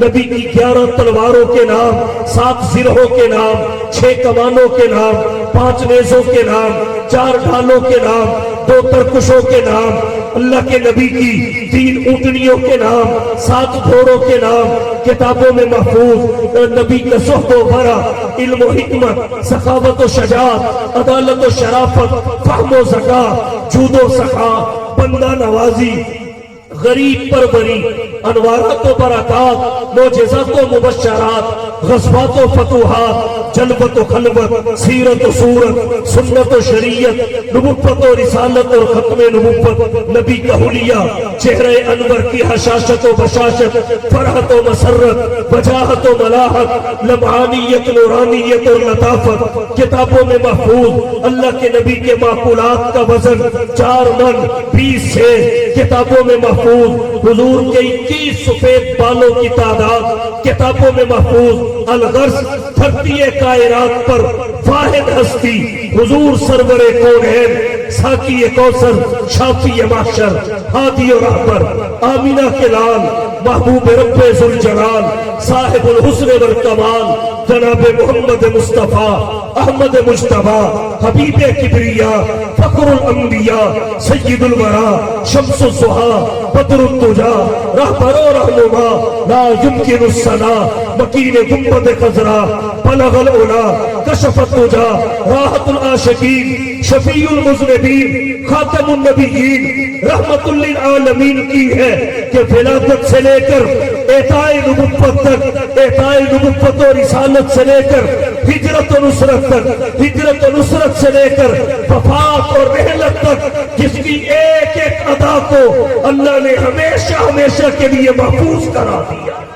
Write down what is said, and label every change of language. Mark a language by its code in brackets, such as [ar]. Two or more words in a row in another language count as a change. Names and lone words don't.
[hi] नबी की 11 तलवारों के नाम, 7 जिरहों के नाम, 6 कमानों के नाम, 5 नेज़ों के नाम, 4 ढालों के नाम, 2 तरकुशों के नाम, अल्लाह के नबी की 3 ऊँटनियों के नाम, 7 घोड़ों के नाम किताबों में महफूज। नबी का सुहबो वरा, इल्म व हिकमत, सखावत व शजाअत, अदालत व शराफत, फहम व ज़का, जूदो सखा, बंदा नवाजी, गरीब परवरी, अनवारात व बरकात, मोजेज़ात व मुबश्शरात, ग़ज़वात व फतूहात, जलवत व खलवत, सीरत व सूरत, सुन्नत व शरीयत, नबुव्वत व रिसालत और खत्म नबुव्वत। नबी का हुलिया, चेहरे अनवर की हशाशत व बशाशत, फरहत व मसरत, वजाहत व मलाहत, लम्हानियत, नूरानियत और लताफत किताबों में महफूज। अल्लाह के नबी के माकुलात का वजन 4 मन 20 से किताबों में महफूज। हुजूर के 21 सफेद बालों की तादाद किताबों में महफूज। अलगर्ज धरती कायनात पर वाहिद हस्ती हुजूर सरवरे कौनैन, साकी कौसर, शाफी महशर, हादी और रहबर, आमीना के लाल, महबूब रब्बे जुल जलाल, साहिबुल हुस्न वल कमाल, जनाब मोहम्मद मुस्तफा अहमद मुज्तबा, हबीबे किबरिया, फखरुल अंबिया, सय्यदुल वरा, शम्सुल ज़ुहा, बदरुत तुजा, रहबरो रहनुमा, ला [ar] يمكن الثناء, [hi] मकीन गुंबद खजरा, [ar] بلغ العلى كشف الدجى, [hi] राहतुल आशिकीन, शफीउल मुज़निबीन, खातमुन नबिय्यीन, [ar] رحمة للعالمين [hi] की है कि विलादत से लेकर एताए नबुव्वत तक, एताए नबुव्वत और रिसालत से लेकर हिजरत और नुसरत तक, हिजरत और नुसरत से लेकर वफात और रहलत तक, जिसकी एक एक अदा को अल्लाह ने हमेशा हमेशा के लिए महफूज करा दिया।